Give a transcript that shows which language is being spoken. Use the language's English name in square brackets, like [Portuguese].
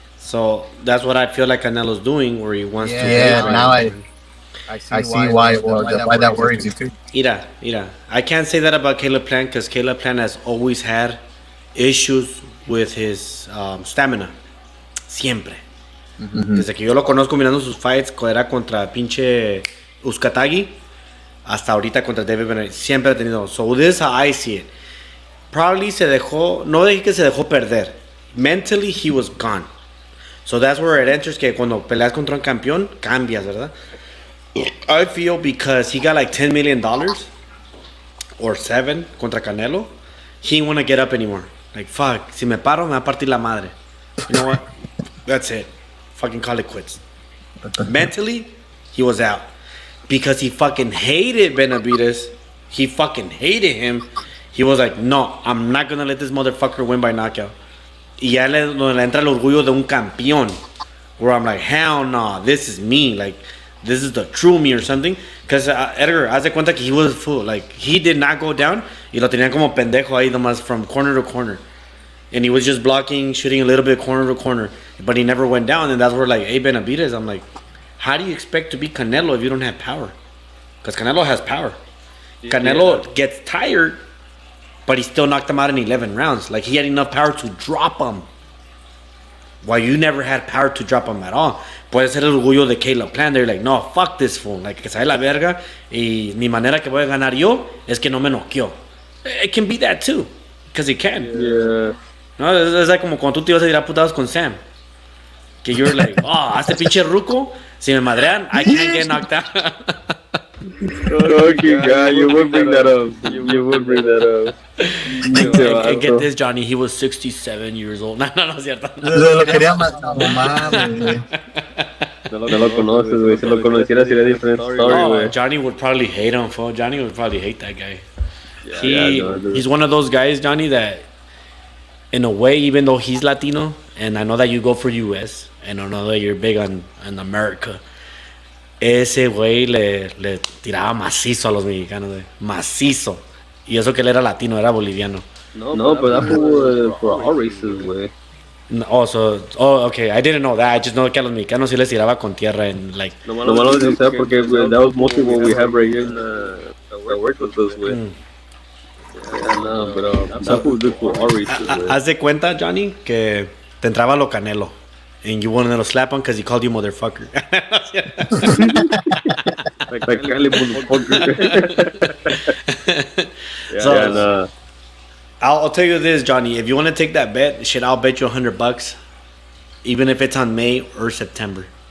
[English] So that's what I feel like Canelo's doing, where he wants to. Yeah, now I see why that worries you too. [Spanish] Mira, [English] I can't say that about Caleb Plant because Caleb Plant has always had issues with his stamina. [Spanish] Siempre. Desde que yo lo conozco mirando sus fights, era contra pinche Uzcategui, hasta ahorita contra David Benavidez. Siempre ha tenido. [English] So this is how I see it. Probably [Spanish] se dejó, no dije que se dejó perder. [English] Mentally, he was gone. So that's where it enters, [Spanish] que cuando peleas contra un campeón, cambias, ¿verdad? [English] I feel because he got like $10 million or 7 contra Canelo, he didn't want to get up anymore. Like, fuck, [Spanish] si me paro, me va a partir la madre. [English] You know what? That's it. Fucking call it quits. Mentally, he was out. Because he fucking hated Benavidez. He fucking hated him. He was like, no, I'm not going to let this motherfucker win by knockout. [Spanish] Y ya le entra el orgullo de un campeón. [English] Where I'm like, hell no, this is me. Like, this is the true me or something. Because Edgar, [Spanish] haz de cuenta que [English] he was a fool. Like, he did not go down. [Spanish] Y lo tenían como pendejo ahí nomás [English] from corner to corner. And he was just blocking, shooting a little bit corner to corner. But he never went down. And that's where, like, hey, Benavidez, I'm like, how do you expect to be Canelo if you don't have power? Because Canelo has power. Canelo gets tired, but he still knocked him out in 11 rounds. Like, he had enough power to drop him. While you never had power to drop him at all. [Spanish] Puede ser el orgullo de Caleb Plant. [English] They're like, no, fuck this fool. [Spanish] Like, que sabe la verga. Y mi manera que voy a ganar yo es que no me noqueó. [English] It can be that too. Because it can. Yeah. [Spanish] No, es like como cuando tú te ibas a tirar putados con Sam. [English] Que you're like, oh, [Spanish] este pinche ruco, si me madrean, [English] I can't get knocked out. Okay, God, you would bring that up. You would bring that up. And get this, Johnny, he was 67 years old. [Spanish] No, es cierto. Lo quería matar, güey. No lo conoces, güey. Si lo conociera sería diferente story, güey. [English] Johnny would probably hate him, fool. Johnny would probably hate that guy. Yeah, He's one of those guys, Johnny, that in a way, even though he's Latino, and I know that you go for US, and I know that you're big on America, [Spanish] ese güey le tiraba macizo a los mexicanos, güey. Macizo. Y eso que él era latino, era boliviano. [English] No, but that's for all races, güey. Okay, I didn't know that. I just know [Spanish] que a los mexicanos sí les tiraba con tierra [English] and like. [Spanish] No malo de usted porque [English] that was mostly what we have right here in the work with us, güey. [Spanish] No, pero [English] that was good for all races, güey. [Spanish] Haz de cuenta, Johnny, que te entraba lo Canelo. [English] And you wanted to slap him because he called you motherfucker. like Cali motherfucker. So, I'll tell you this, Johnny. If you want to take that bet, shit, I'll bet you $100, even if it's on May or September.